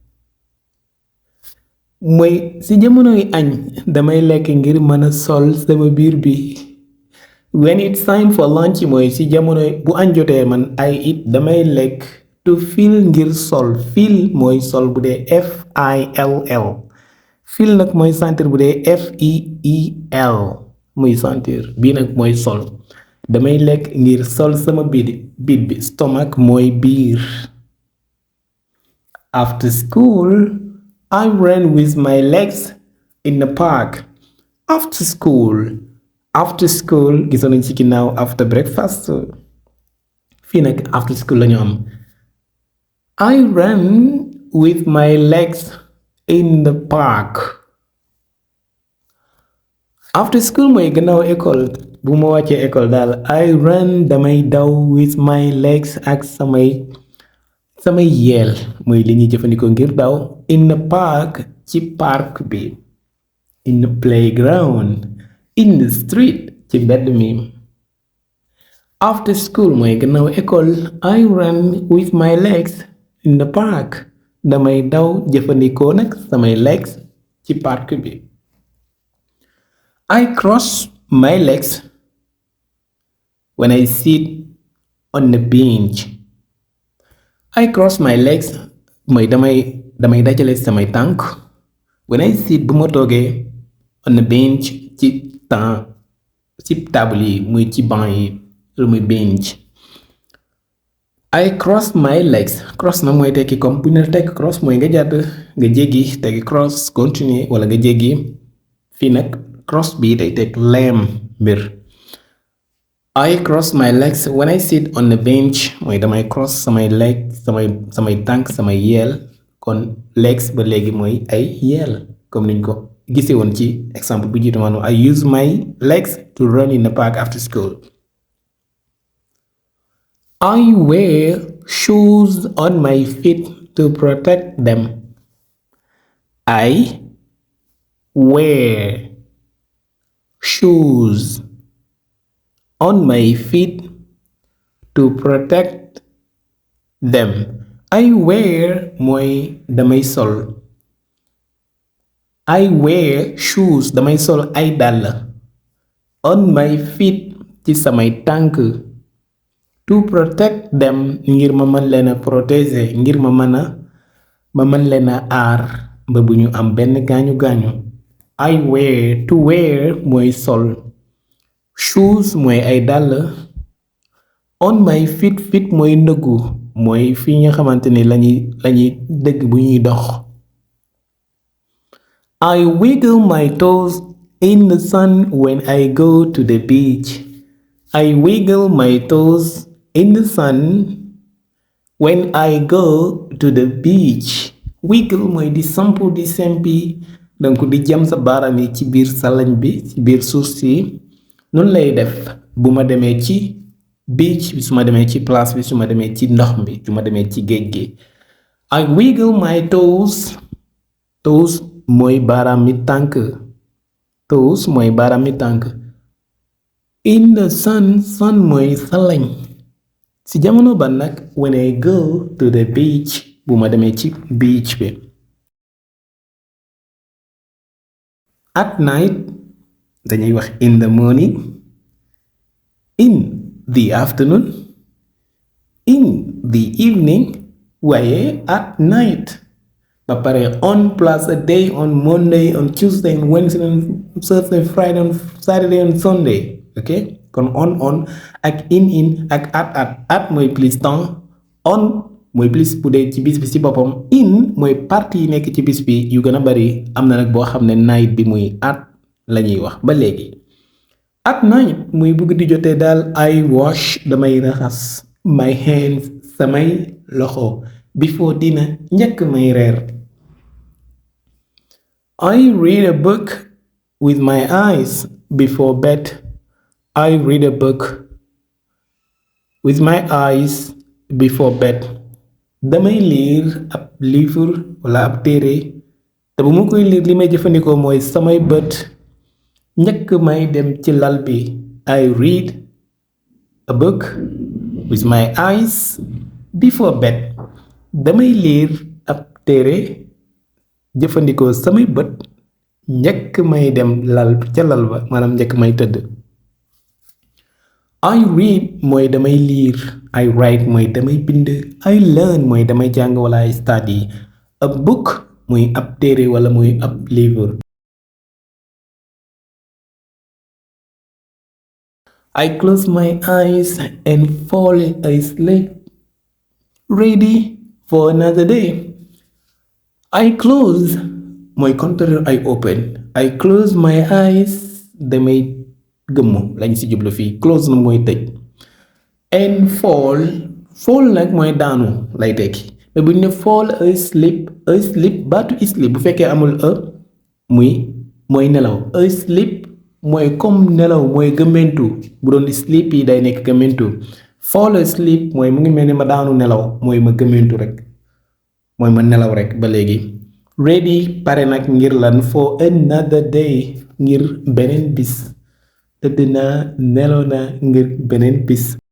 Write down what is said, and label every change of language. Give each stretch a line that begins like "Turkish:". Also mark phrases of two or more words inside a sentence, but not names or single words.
Wolof: mooy ci jamonoy añ damay lekk ngir mën a sol sama biir bi.
English: when it's time for lunch
Wolof: mooy ci jamonoy bu añ jotee man
English: I eat
Wolof: damay lekk
English: to fill
Wolof: ngir sol. fill mooy sol bu dee FILL. fill nag mooy sentir bu dee FEEL muy sentir. bii nag mooy sol. damay lekk ngir sol sama biir bi. stomach mooy biir.
English: After school, I ran with my legs in the park. After school. After school
Wolof: gisoon nañ ci ginnaaw
English: after breakfast.
Wolof: Fii nag
English: after school
Wolof: lañu am.
English: I ran with my legs in the park. After school
Wolof: mooy gannaaw école bu ma wàccee école daal
English: I ran
Wolof: damay daw
English: with my legs
Wolof: ak samay yeel mooy li ñuy jëfandikoo ngir daw
English: in the park
Wolof: ci park bi.
English: In the playground. In the street
Wolof: ci mbedd mi.
English: After school
Wolof: mooy gannaaw école
English: I ran with my legs in the park
Wolof: damay daw jëfandikoo nag samay legs ci park bi.
English: I cross my legs when I sit on the bench. I cross my legs
Wolof: mooy damay dajale samay tànk
English: when I sit
Wolof: bu ma toogee
English: on the bench
Wolof: ci table yi muy ci banc yi lu muy bench.
English: I cross my legs
Wolof: cross na mooy tekki comme bu ñu tekk cross mooy nga jàdd nga jéggi tekki cross continuer wala nga jéggi fii nag cross bi day tekk leem mbir.
English: I cross my legs when I sit on the bench
Wolof: mooy damay cross samay leg samay tànk samay yeel kon legs ba léegi mooy ay yeel comme niñ ko gisee woon ci exemple bu jiitu maanaam
English: I use my legs to run in the park after school. I wear shoes on my feet to protect them. I wear shoes on my feet to protect them. I wear
Wolof: mooy damay sol.
English: I wear shoes
Wolof: damay sol ay dàll
English: on my feet
Wolof: ci samay tànk
English: to protect them
Wolof: ngir ma mën leen a protéger ngir ma mën leen a aar ba bu ñu am benn gaañu gaañu.
English: I wear to wear
Wolof: mooy sol shoes mooy ay dàll
English: on my feet feet
Wolof: mooy ndëggu mooy fi nga xamante ni lañuy dëgg bu ñuy dox.
English: I wiggle my toes in the sun when I go to the beach. I wiggle my toes in the sun when I go to the beach.
Wolof: Wiggle mooy di sampu di sempi donc di jam sa baaraam yi ci biir salañ bi ci biir suuf si noonu lay def bu ma demee ci beach bi su ma demee ci place bi su ma demee ci ndox mi su ma demee ci géej gi.
English: I wiggle my toes
Wolof: mooy baaraam mi tànk toes mooy baaraam mi tànk
English: in the sun
Wolof: mooy salañ ci jamono ba nag
English: when I go to the beach
Wolof: bu ma demee ci beach bi.
English: At night
Wolof: dañuy wax
English: in the morning in the afternoon in the evening waaye at night
Wolof: ba pare
French: on plus
English: a day on Monday on Tuesday on Wednesday on Thursday Friday on Saturday on Sunday
Wolof: ok kon on ak in ak at mooy
French: plus temps
Wolof: on mooy plus bu dee ci bis bi ci boppam in mooy partie yi nekk ci bis bi yu gën a bari am na nag boo xam ne night bi muy at la ñuy wax ba léegi.
English: At night
Wolof: muy bugg di jotee daal
English: I wash
Wolof: damay raxas
English: my hands
Wolof: samay loxo
English: before dinner
Wolof: njëkk may reer.
English: I read a book with my eyes before bed. I read a book with my eyes before bed.
Wolof: damay liir ab livre wala ab téere te bu ma koy liir li may jëfandikoo mooy samay bët njëkk may dem ci lal bi.
English: I read a book with my eyes before bed.
Wolof: damay liir ab téere jëfandikoo samay bët njëkk may dem ca lal ba maanaam njëkk may tëdd.
English: I read
Wolof: mooy damay liir.
English: I write
Wolof: mooy damay bind.
English: I learn
Wolof: mooy damay jàng wala
English: I study. A book
Wolof: mooy ab téere wala mooy ab livre.
English: I close my eyes and fall asleep ready for another day. I close mooy contraire I open. I close my eyes
Wolof: damay gëmmu lañ ci jublu fii close na mooy tëj
English: and fall
Wolof: nag mooy daanu lay tekki mais bu ñu ne
English: fall asleep
Wolof: baatu sleep bu fekkee amul mooy nelaw asleep mooy comme nelaw mooy gëmmentu bu doon sleep yi day nekk gëmmentu
English: fall asleep
Wolof: mooy mu ngi mel ni ma daanu nelaw mooy ma gëmmentu rek mooy ma nelaw rek ba léegi ready pare nag ngir lan
English: for another day
Wolof: ngir beneen bis tëdd naa nelaw naa ngir beneen bis